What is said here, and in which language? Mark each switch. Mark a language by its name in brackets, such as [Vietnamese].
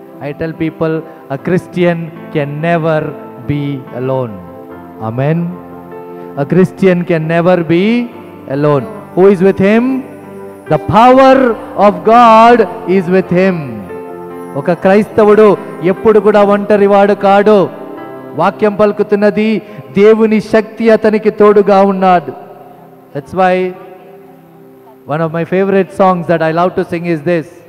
[English] I tell people, a Christian can never be alone. Amen. A Christian can never be alone. Who is with him? The power of God is with him. [Telugu] ఒక క్రైస్తవుడు ఎప్పుడు కూడా ఒంటరివాడు కాడు. వాక్యం పలుకుతున్నది, దేవుని శక్తి అతనికి తోడుగా ఉన్నాడు. [English] That's why one of my favorite songs that I love to sing is this.